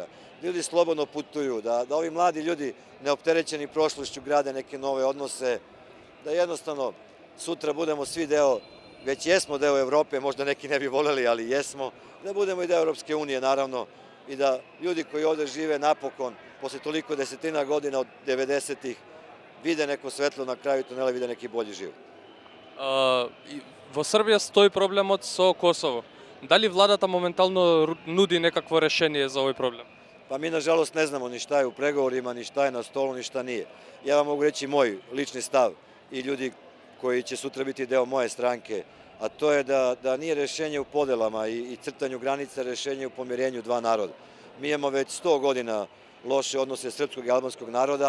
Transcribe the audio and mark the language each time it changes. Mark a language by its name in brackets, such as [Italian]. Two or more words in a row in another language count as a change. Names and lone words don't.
[Serbian] Ljudi slobodno putuju, da ovi mladi ljudi neopterećeni prošlošću grade neke nove odnose, da jednostavno sutra budemo svi deo, već jesmo deo Evrope, možda neki ne bi voleli, ali jesmo, da budemo i deo Europske unije, naravno, i da ljudi koji ovde žive napokon, posle toliko desetina godina od 90-ih, vide neko svetlo na kraju tunela, vide neki bolji život. [Macedonian] Во Србија стои проблемот со Косово. Дали владата моментално нуди некакво решение за овој проблем? [Serbian] Pa mi, nažalost, ne znamo ni šta je u pregovorima, ni šta je na stolu, ni šta nije. Ja vam mogu reći moj lični stav i ljudi koji će sutra biti deo moje stranke, a to je da nije rešenje u podelama i crtanju granica, rešenje u pomirenju dva naroda. Mi imamo već 100 godina loše odnose srpskog i albanskog naroda.